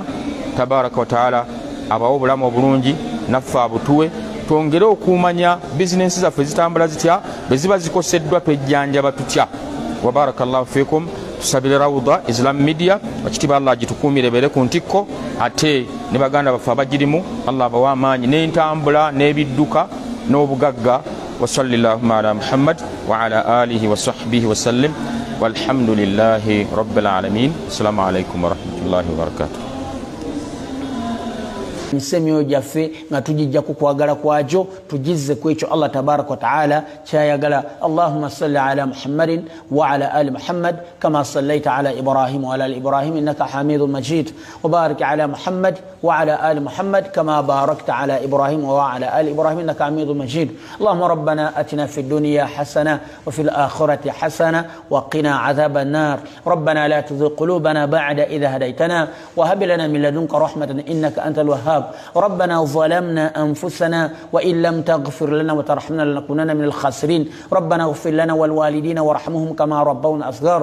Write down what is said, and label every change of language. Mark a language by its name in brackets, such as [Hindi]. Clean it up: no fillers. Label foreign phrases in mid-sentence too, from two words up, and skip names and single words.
[Arabic] تبارك وتعالى [Ganda] abawo obulamu obulungi naffe abutuwe twongere okumanya bizinensi zaffe zitambula zitya bwe ziba zikoseddwa twejjanjaba tutya. [Arabic] وبارك الله فيكم. [Ganda] Tusabire Rawda Islam Media bakitiba Allah agitukuumire bere ku ntikko ate ne baganda baffe abagirimu Allah abawa amaanyi n'entambula n'ebidduka n'obugagga. [Arabic] وصلى الله على محمد وعلى آله وصحبه وسلم والحمد لله رب العالمين. السلام عليكم ورحمة الله وبركاته. [Ganda] Nsemyo jaffe nga tujijja ku kwagala kwajo tujizze ku ekyo Allah [Arabic] تبارك وتعالى [Ganda] kyayagala. [Arabic] اللهم صل على محمد وعلى آل محمد كما صليت على إبراهيم وعلى آل إبراهيم إنك حميد مجيد وبارك على محمد وعلى آل محمد كما باركت على إبراهيم وعلى آل إبراهيم إنك حميد مجيد. اللهم ربنا آتنا في الدنيا حسنة وفي الآخرة حسنة وقنا عذاب النار. ربنا لا تزغ قلوبنا بعد إذ هديتنا وهب لنا من لدنك رحمة إنك أنت الوهاب. ربنا ظلمنا أنفسنا وإن لم تغفر لنا وترحمنا لنكونن من الخاسرين. ربنا اغفر لنا والوالدين وارحمهم كما ربونا صغار.